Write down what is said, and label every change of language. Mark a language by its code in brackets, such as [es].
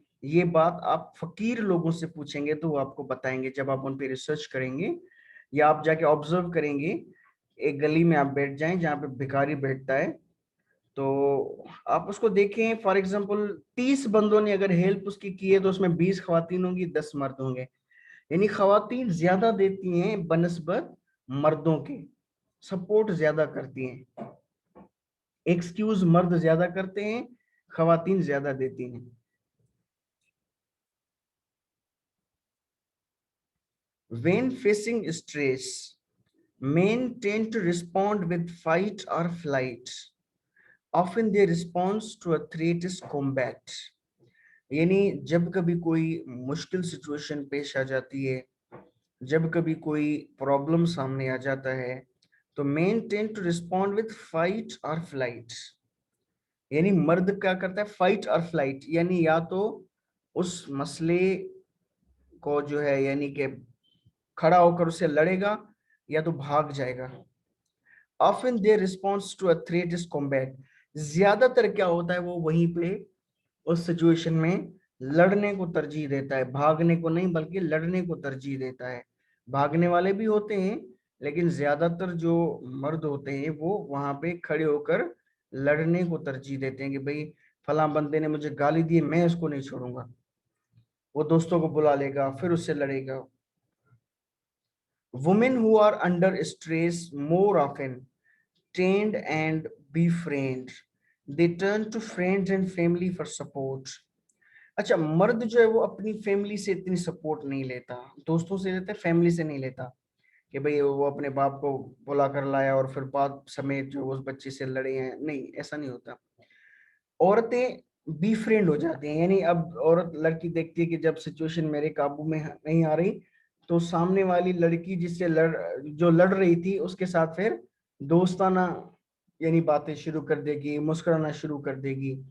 [hi] ये बात आप फकीर लोगों से पूछेंगे तो वो आपको बताएंगे, जब आप उन पे रिसर्च करेंगे या आप जाके ऑब्जर्व करेंगे, एक गली में आप बैठ जाएं जहाँ पे भिखारी बैठता है, तो आप उसको देखें, फॉर एग्जांपल 30 बंदों ने अगर हेल्प उसकी की है तो उसमें 20 खवातीन होंगी, 10 मर्द होंगे, यानी खवातीन ज्यादा देती हैं बनिस्बत मर्दों के, सपोर्ट ज्यादा करती हैं। एक्सक्यूज मर्द ज्यादा करते हैं, खवातीन ज्यादा देती हैं। [en] When facing stress, men tend to respond with fight or flight. Often their response to a threat is combat. [hi] यानी जब कभी कोई मुश्किल सिचुएशन पेश आ जाती है, जब कभी कोई प्रॉब्लम सामने आ जाता है, तो [en] Men tend to respond with fight और flight. [hi] यानी मर्द क्या करता है, फाइट और फ्लाइट, यानी या तो उस मसले को जो है यानी कि खड़ा होकर उसे लड़ेगा या तो भाग जाएगा। [en] Often their response to a threat is combat. [hi] ज्यादातर क्या होता है, वो वहीं पे उस सिचुएशन में लड़ने को तरजीह देता है, भागने को नहीं बल्कि लड़ने को तरजीह देता है। भागने वाले भी होते हैं, लेकिन ज्यादातर जो मर्द होते हैं वो वहां पे खड़े होकर लड़ने को तरजीह देते हैं कि भाई फला बंदे ने मुझे गाली दी, मैं उसको नहीं छोड़ूंगा। वो दोस्तों को बुला लेगा, फिर उससे लड़ेगा। [en] Women who are under stress more often tend and befriend. They turn to friends and family for support. [hi] अच्छा, मर्द जो है वो अपनी फैमिली से इतनी सपोर्ट नहीं लेता, दोस्तों से लेता है, फैमिली से नहीं लेता कि भाई वो अपने बाप को बुला कर लाया और फिर बाप समेत जो उस बच्चे से लड़े हैं, नहीं, ऐसा नहीं होता। औरतें बी फ्रेंड हो जाती हैं, यानी अब औरत लड़की देखती है कि जब सिचुएशन मेरे काबू में नहीं आ रही, तो सामने वाली लड़की जिससे जो लड़ रही थी उसके साथ फिर दोस्ताना यानी बातें शुरू कर देगी, मुस्कुराना शुरू कर देगी।